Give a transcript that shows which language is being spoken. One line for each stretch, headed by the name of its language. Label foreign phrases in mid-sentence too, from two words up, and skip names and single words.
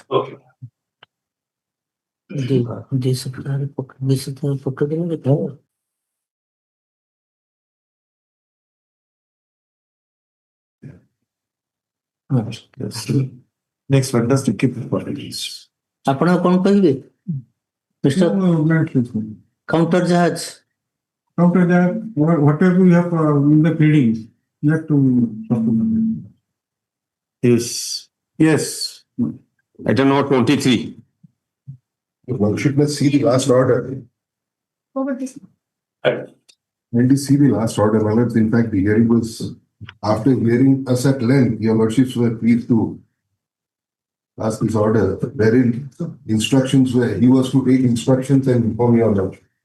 English: Okay. This is put together. Yes. Next one, does to keep it for release.
Odia: ଆପଣ କଣ କହିବେ
English: mister counter
Odia: ଜାହାଜ
English: After that, whatever you have in the pleadings, you have to supplement. Yes. Yes. Item number 23. Lordship, let's see the last order. When you see the last order, my lords, in fact, the hearing was, after hearing us at length, your lordships were pleased to pass this order, wherein instructions were, he was to take instructions and inform your lordship.